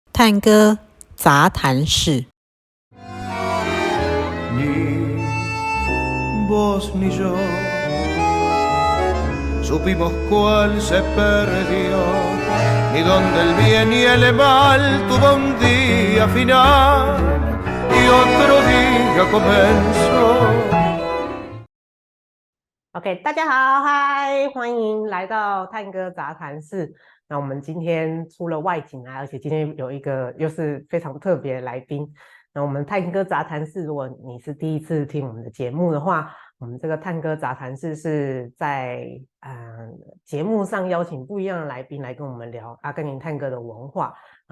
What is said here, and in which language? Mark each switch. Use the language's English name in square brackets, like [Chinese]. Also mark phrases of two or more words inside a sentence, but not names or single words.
[Chinese] 探戈杂谈室。 [Spanish] Ni vos ni yo supimos cuál se perdió, ni dónde el bien y el mal tuvo un día final y otro día comenzó. [Chinese] OK， 大家好，嗨，欢迎来到探戈杂谈室。那我们今天出了外景啊，而且今天有一个又是非常特别的来宾。那我们探戈杂谈室，如果你是第一次听我们的节目的话，我们这个探戈杂谈室是在节目上邀请不一样的来宾来跟我们聊阿根廷探戈的文化啊。